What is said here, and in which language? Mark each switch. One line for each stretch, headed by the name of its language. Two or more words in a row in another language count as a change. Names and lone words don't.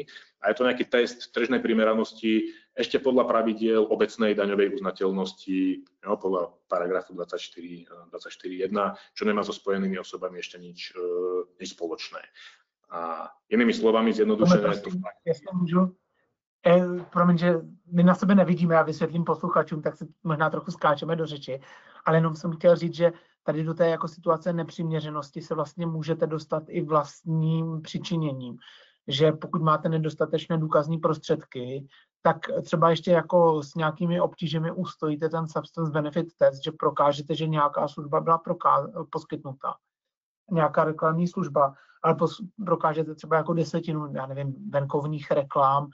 Slovak: A je to nejaký test tržnej primeranosti ešte podľa pravidiel obecnej daňovej uznateľnosti, podľa paragrafu 24.1, čo nemá so spojenými osobami ešte nič spoločné. A inými slovami zjednodušené to
Czech: promiň, že my na sebe nevidíme, já vysvětlím posluchačům, tak si možná trochu skáčeme do řeči, ale jenom jsem chtěl říct, že tady do té jako situace nepřiměřenosti se vlastně můžete dostat i vlastním přičiněním, že pokud máte nedostatečné důkazní prostředky, tak třeba ještě jako s nějakými obtížemi ustojíte ten
English: substance benefit test,
Czech: že prokážete, že nějaká služba byla poskytnuta, nějaká reklamní služba, ale prokážete třeba jako 10, já nevím, venkovních reklám.